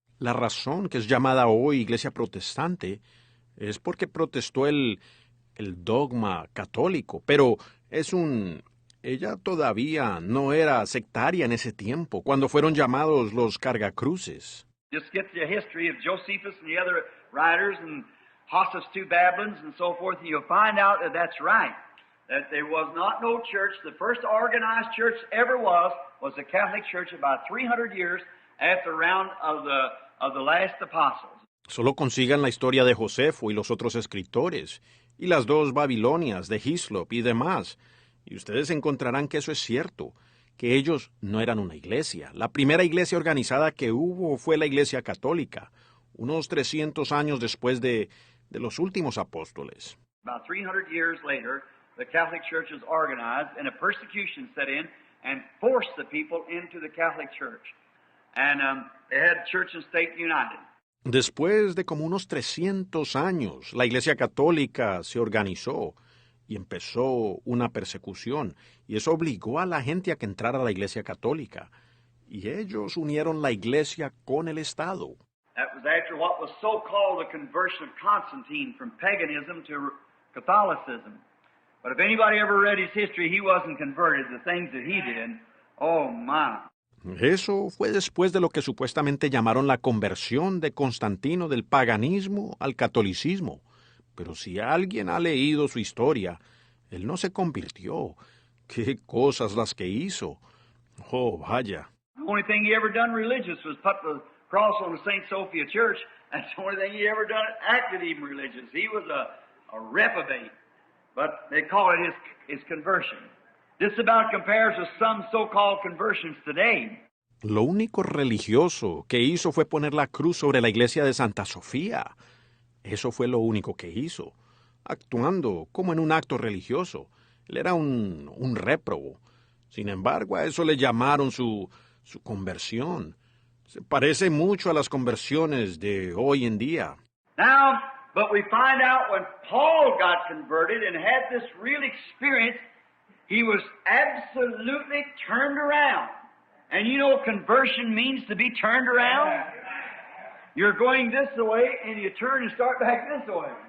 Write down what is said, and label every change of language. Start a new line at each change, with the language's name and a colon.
Spanish: La razón que es llamada hoy Iglesia Protestante es porque protestó el dogma católico, pero ella todavía no era sectaria en ese tiempo, cuando fueron llamados los cargacruces.
English: Just get the history of Josephus and the other writers and Hossus II Babylons and so forth, and you'll find out that that's right. That there was not no church. The first organized church ever was the Catholic Church about 300 years after the round of the last apostles.
Spanish: Solo consigan la historia de Josefo y los otros escritores, y las dos Babilonias de Hislop y demás, y ustedes encontrarán que eso es cierto, que ellos no eran una iglesia. La primera iglesia organizada que hubo fue la Iglesia Católica, unos 300 años después de los últimos apóstoles.
English: About 300 years later, the Catholic Church was organized and a persecution set in and forced the people into the Catholic Church. And they had church and state united.
Spanish: Después de como unos 300 años, la Iglesia Católica se organizó y empezó una persecución, y eso obligó a la gente a que entrara a la Iglesia Católica, y ellos unieron la Iglesia con el Estado.
English: That was after what was so-called the conversion of Constantine from paganism to Catholicism. But if anybody ever read his history, he wasn't converted. The things that he did, Oh, my.
Spanish: Eso fue después de lo que supuestamente llamaron la conversión de Constantino del paganismo al catolicismo. Pero si alguien ha leído su historia, él no se convirtió. ¡Qué cosas las que hizo! Oh, vaya.
English: The only thing he ever done religious was put the cross on the St. Sophia Church. That's the only thing he ever done acted even religious. He was a reprobate. But they call it his conversion. This about compares with some so-called conversions today.
Spanish: Lo único religioso que hizo fue poner la cruz sobre la iglesia de Santa Sofía. Eso fue lo único que hizo, actuando como en un acto religioso. Él era un réprobo. Sin embargo, a eso le llamaron su conversión. Se parece mucho a las conversiones de hoy en día.
English: Now, but we find out when Paul got converted and had this real experience, he was absolutely turned around. And you know conversion means to be turned around? You're going this way and you turn and start back this way.